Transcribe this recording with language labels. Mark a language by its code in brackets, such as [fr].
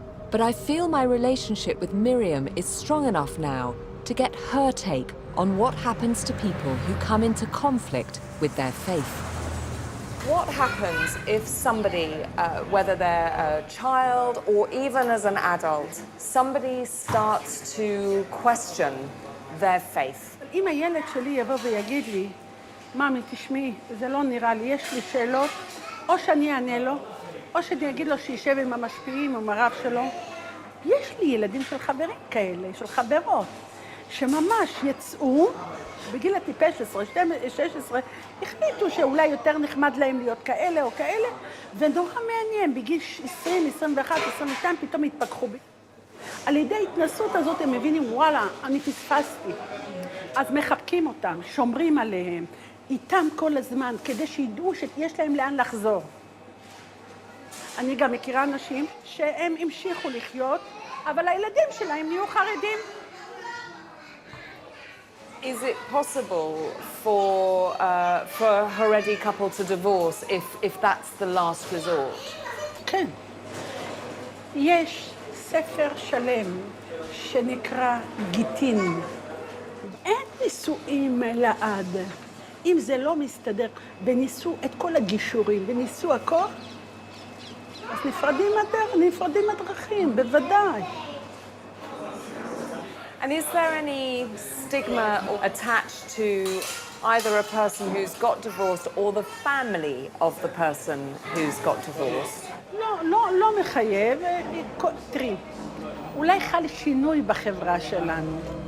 [en] But I feel my relationship with Miriam is strong enough now to get her take on what happens to people who come into conflict with their faith. What happens if somebody, whether they're a child or even as an adult, somebody starts to question their faith? [he] אם הילד שלי יבוא ויגיד לי, מאמי, תשמעי, זה לא נראה לי, יש לי שאלות, או שאני אענה לו, או שאני אגיד לו שישב עם המשפיעים או עם הרב שלו. יש לי ילדים של חברים כאלה, של חברות, שממש יצאו, בגיל הטיפש 16, החליטו שאולי יותר נחמד להם להיות כאלה או כאלה, ונורא מעניין, בגיל 20, 21, 22, פתאום התפכחו בי. על ידי ההתנסות הזאת הם מבינים, וואלה, אני פספסתי. אז מחבקים אותם, שומרים עליהם, איתם כל הזמן, כדי שידעו שיש להם לאן לחזור. אני גם מכירה אנשים שהם המשיכו לחיות, אבל הילדים שלהם נהיו חרדים. [en] Is it possible for a Haredi couple to divorce if that's the last resort? [he] כן. יש ספר שלם שנקרא גיטין. אין נישואים לעד. אם זה לא מסתדר, וניסו את כל הגישורים, וניסו הכל, אז נפרדים הדרכים, בוודאי. [en] And is there any stigma attached to either a person who's got divorced or the family of the person who's got divorced? [he] לא מחייב. תראי, אולי חל שינוי בחברה שלנו.